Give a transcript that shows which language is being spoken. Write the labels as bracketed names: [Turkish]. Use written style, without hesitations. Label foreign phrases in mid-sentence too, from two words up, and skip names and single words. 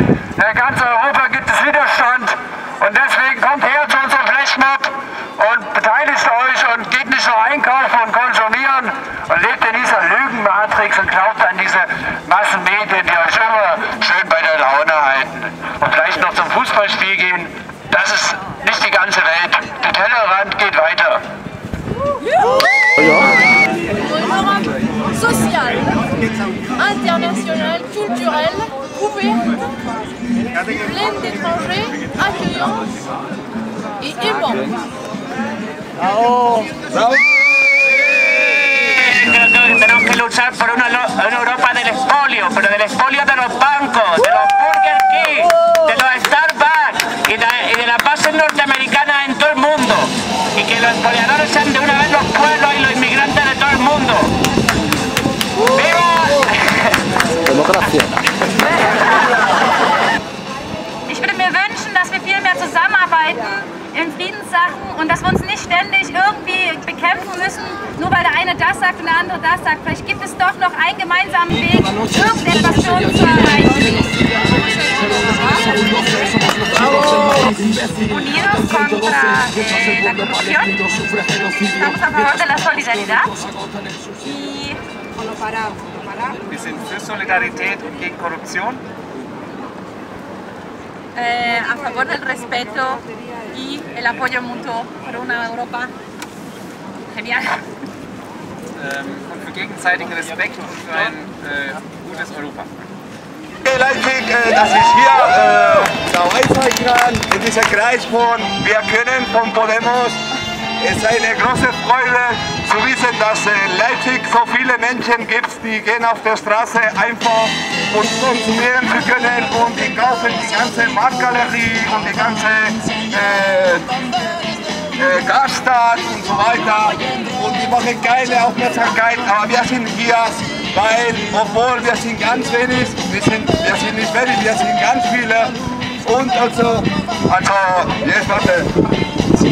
[German] In ganz Europa gibt es Widerstand und deswegen kommt her zu unserem Flashmob und beteiligt euch und geht nicht nur einkaufen und konsumieren und lebt in dieser Lügenmatrix und glaubt an diese Massenmedien, die euch immer schön bei der Laune halten. Und vielleicht noch zum Fußballspiel gehen, das ist nicht die ganze Welt. Der Tellerrand geht weiter. [French] Social, international, culturel, ouvert, plein d'étrangers, accueillant et aimant. [Spanish] Tenemos que luchar por una Europa del expolio, pero del expolio de los bancos, de los Burger King, de los Starbucks y de la base norteamericana en todo el mundo. Y que los expoliadores sean de una vez los pueblos y los inmigrantes de todo el mundo. ¡Viva! [German] Demokratie. Ich würde mir wünschen, dass wir viel mehr zusammenarbeiten in Friedenssachen und dass wir uns nicht ständig irgendwie bekämpfen müssen, nur weil der eine das sagt und der andere das sagt. Vielleicht gibt es doch noch einen gemeinsamen Weg, irgendetwas für uns zu erreichen. [Spanish] Unidos contra la corrupción, estamos a favor de la solidaridad y [German] Wir sind für Solidarität und gegen Korruption. [Spanish] A favor del respeto y el apoyo mutuo por una Europa genial. [German] Und für gegenseitigen Respekt und für ein gutes Europa. Leipzig, dass ich hier dabei sein kann in diesem Kreis von Wir können von Podemos. Es ist eine große Freude zu wissen, dass in Leipzig so viele Menschen gibt, die gehen auf der Straße einfach und konsumieren zu können und die kaufen die ganze Marktgalerie und die ganze Gaststadt und so weiter und die machen keine Aufmerksamkeit, aber wir sind hier, weil obwohl wir sind ganz wenig, wir sind nicht wenig, wir sind ganz viele und also jetzt warte.